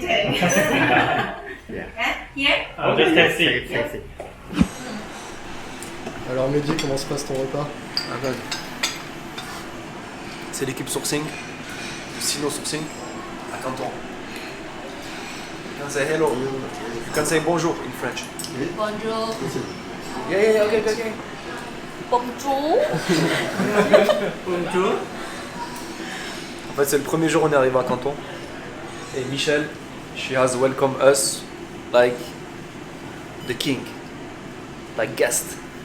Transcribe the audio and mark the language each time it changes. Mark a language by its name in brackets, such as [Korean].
[English] 10. Here? Oh, just taxi. [French] Alors Mehdi, comment se passe ton repas? c'est l'équipe sourcing, Sino Sourcing à Canton. [English] You can say hello. You can say bonjour in French. [French] Bonjour. [English] Yeah, okay. [French] Bonjour. Bonjour. En fait, c'est le premier jour on est arrivé à Canton. [English] Et Michelle, she has welcomed us like the king, like guest.